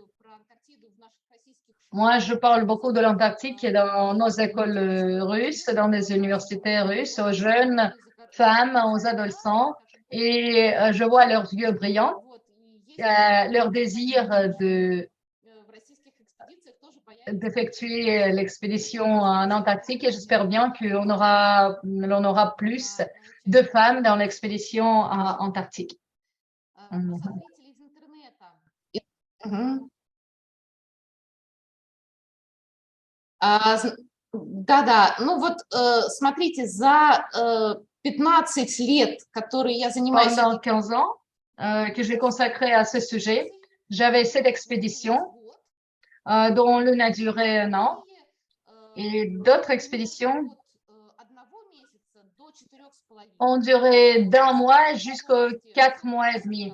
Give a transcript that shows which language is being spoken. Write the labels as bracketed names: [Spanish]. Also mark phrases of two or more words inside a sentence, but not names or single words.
[French] Moi, je parle beaucoup de l'Antarctique dans nos écoles russes, dans les universités russes, aux jeunes femmes, aux adolescents, et je vois leurs yeux brillants, leur désir d'effectuer l'expédition en Antarctique, et j'espère bien qu'on aura plus de femmes dans l'expédition antarctique. [Russian] Да-да, ну вот смотрите, за 15 лет, которые я занимаюсь... [French] Pendant 15 ans que j'ai consacré à ce sujet, j'avais 7 expéditions dont l'une a duré 1 an et d'autres expéditions ont duré d'1 mois jusqu'aux 4 mois et demi.